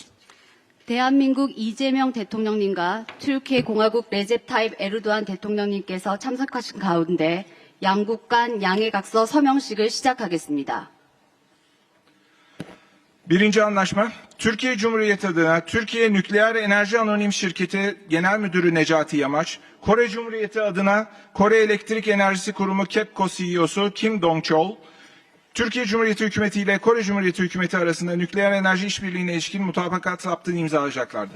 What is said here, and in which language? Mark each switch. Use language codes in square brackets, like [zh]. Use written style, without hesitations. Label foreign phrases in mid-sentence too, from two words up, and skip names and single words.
[ko] 대한민국 이재명 대통령님과 튀르키예 공화국 레셉 타입 에르도안 대통령님께서 참석하신 가운데 양국 간 양해각서 서명식을 시작하겠습니다. [tr] Birinci anlaşma, Türkiye Cumhuriyeti adına Türkiye Nükleer Enerji Anonim Şirketi Genel Müdürü Necati Yamaç, Kore Cumhuriyeti adına Kore Elektrik Enerjisi Kurumu KEPCO CEO'su Kim Dong-chol, Türkiye Cumhuriyeti Hükümeti ile Kore Cumhuriyeti Hükümeti arasında nükleer enerji işbirliğine ilişkin mutabakat saptığını imzalayacaklardır.